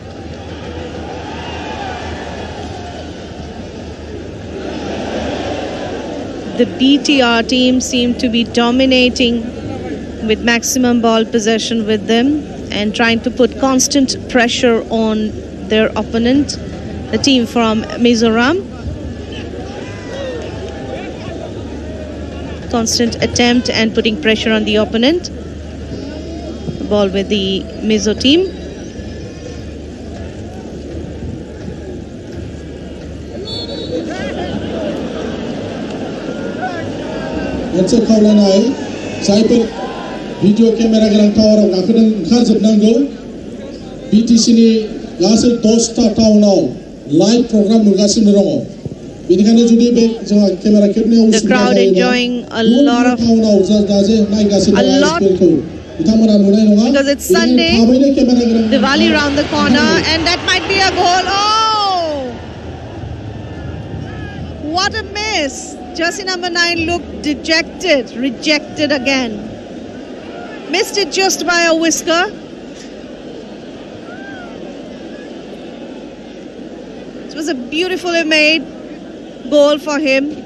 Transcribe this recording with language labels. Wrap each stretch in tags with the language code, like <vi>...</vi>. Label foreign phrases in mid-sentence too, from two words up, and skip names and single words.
<en>The BTR team seemed to be dominating with maximum ball possession with them and trying to put constant pressure on their opponent, the team from Mizoram. Constant attempt and putting pressure on the opponent. The ball with the Mizo team.</en> <brx>मोनसे खावलायनाय जायफोर</brx> <en>video camera</en> <brx>गोनां टावाराव गाखोदों ओंखारजोबनांगौ बिटिसिनि गासै 10टा टाउनाव</brx> <en>live program</en> <brx>नुगासिनो दङ बेनिखायनो जुदि बे जोंहा केमेरा खेबनायाव उसुबिदा जायोब्ला टाउनाव जाजे नायगासिनो दङ आइसपिएलखौ बिथांमोना नुनाय नङा</brx> <en>because it's Sunday. Diwali round the corner and that might be a goal. Oh, what a miss. Jersey number 9 looked dejected, rejected again. Missed it just by a whisker. It was a beautifully made goal for him.</en>